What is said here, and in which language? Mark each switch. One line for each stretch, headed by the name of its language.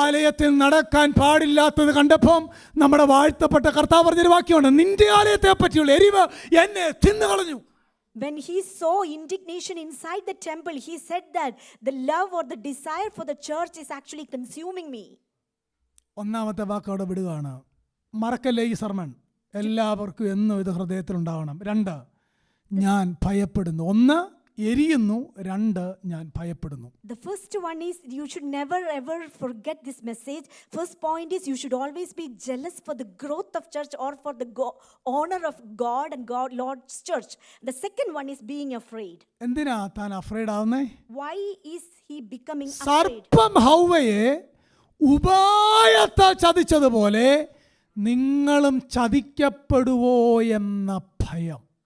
Malayalam: ആലയത്തിൽ നടക്കാൻ പാടില്ലാത്തത് കണ്ടപ്പം നമ്മുടെ വാഴ്ത്തപ്പെട്ട കർത്താവ് പറഞ്ഞൊരു വാക്യമുണ്ട്, നിന്റെ ആലയത്തെ പറ്റിയുള്ള എരിവ് എന്നെ തിന്നുകളഞ്ഞു.
English: When he saw indignation inside the temple, he said that the love or the desire for the church is actually consuming me.
Malayalam: ഒന്നാമത്തെ വാക്ക് അവിടെ വിടുകയാണ്. മറക്കല്ലേ ഈ സർമൺ, എല്ലാവർക്കും എന്നും ഇത് ഹൃദയത്തിലുണ്ടാവണം. 2, ഞാൻ ഭയപ്പെടുന്നു. 1, എരിയുന്നു. 2, ഞാൻ ഭയപ്പെടുന്നു.
English: The first one is you should never ever forget this message. First point is you should always be jealous for the growth of church or for the honor of God and Lord's church. The second one is being afraid.
Malayalam: എന്തിനാ താൻ afraid ആവുന്നേ?
English: Why is he becoming afraid?
Malayalam: സർപ്പം ഹൗവയെ ഉപായത്താൽ ചതിച്ചതുപോലെ നിങ്ങളും ചതിക്കപ്പെടുവോ എന്ന ഭയം.